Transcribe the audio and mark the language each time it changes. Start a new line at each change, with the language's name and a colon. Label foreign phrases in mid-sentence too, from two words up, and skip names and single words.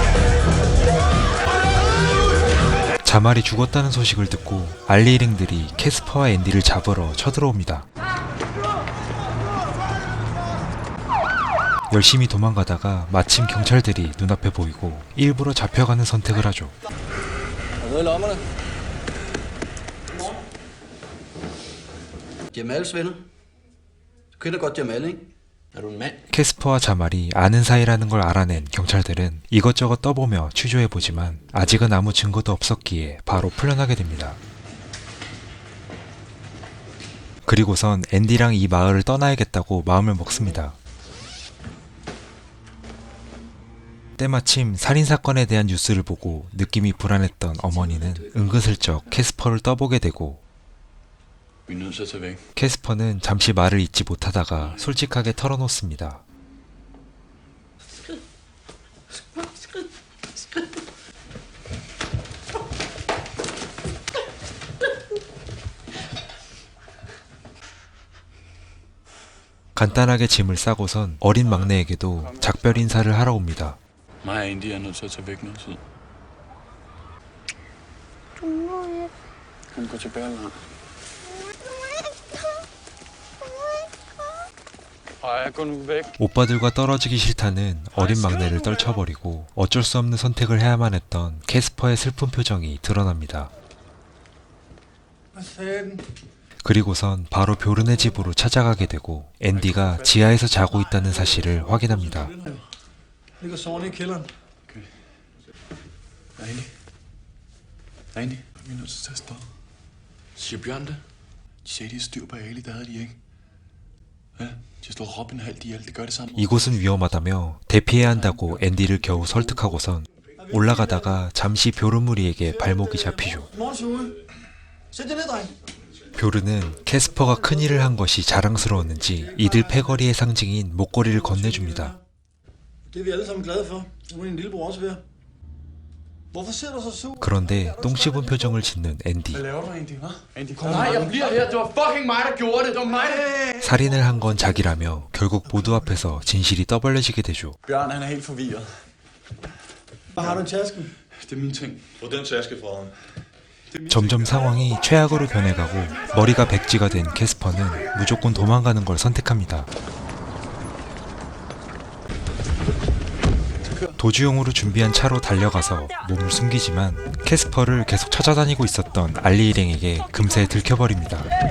Korean: 자말이 죽었다는 소식을 듣고 알리 일행들이 캐스퍼와 앤디를 잡으러 쳐들어옵니다. 열심히 도망가다가 마침 경찰들이 눈앞에 보이고 일부러 잡혀가는 선택을 하죠.
Danish: Jamals venner. Du kender godt Jamal, ikke? Er du en mand?
Korean: 캐스퍼와 자말이 아는 사이라는 걸 알아낸 경찰들은 이것저것 떠보며 취조해보지만 아직은 아무 증거도 없었기에 바로 풀려나게 됩니다. 그리고선 앤디랑 이 마을을 떠나야겠다고 마음을 먹습니다. 때마침 살인사건에 대한 뉴스를 보고 느낌이 불안했던 어머니는 은근슬쩍 캐스퍼를 떠보게 되고
Danish: Vi er nødt til at tage væk.
Korean: 캐스퍼는 잠시 말을 잇지 못하다가 솔직하게 털어놓습니다. 간단하게 짐을 싸고선 어린 막내에게도 작별 인사를 하러 옵니다.
Danish: Mig og Andy er nødt til at tage væk noget tid. Han går til Berlin. Ej, gå nu væk.
Korean: 오빠들과 떨어지기 싫다는 어린 막내를 떨쳐버리고 어쩔 수 없는 선택을 해야만 했던 캐스퍼의 슬픈 표정이 드러납니다.
Danish: Hvad sagde den?
Korean: 그리고선 바로 뷰른의 집으로 찾아가게 되고 앤디가 지하에서 자고 있다는 사실을 확인합니다.
Danish: Ligger sovende i kælderen. Andy? Andy? Vi er nødt til at tage afsted. Siger Bjørn det? De sagde, de har styr på Ali, der havde de ikke. Ja, de har slået Robin halvt ihjel, det gør det samme.
Korean: 이곳은 위험하다며 대피해야 한다고 앤디를 겨우 설득하고선 올라가다가 잠시 뷰른 무리에게 발목이 잡히죠.
Danish: Morgen, Sue. Sæt jer ned, dreng.
Korean: 뷰른은 캐스퍼가 큰일을 한 것이 자랑스러웠는지 이들 패거리의 상징인 목걸이를 건네줍니다.
Danish: Det er vi alle sammen glade for. Det må din lillebror også være. Hvorfor ser du så sur?
Korean: 그런데 똥 씹은 표정을 짓는 앤디.
Danish: Hvad laver du, Andy? Hva? Andy, kom. Nej, jeg bliver her. Det var fucking mig, der gjorde det. Det var mig, der...
Korean: 살인을 한 건 자기라며 결국 모두 앞에서 진실이 떠벌려지게 되죠.
Danish: Bjørn, han er helt forvirret. Hvad har du i tasken? Det er mine ting. Få den taske fra ham.
Korean: 점점 상황이 최악으로 변해가고 머리가 백지가 된 캐스퍼는 무조건 도망가는 걸 선택합니다. 도주용으로 준비한 차로 달려가서 몸을 숨기지만 캐스퍼를 계속 찾아다니고 있었던 알리 일행에게 금세 들켜버립니다.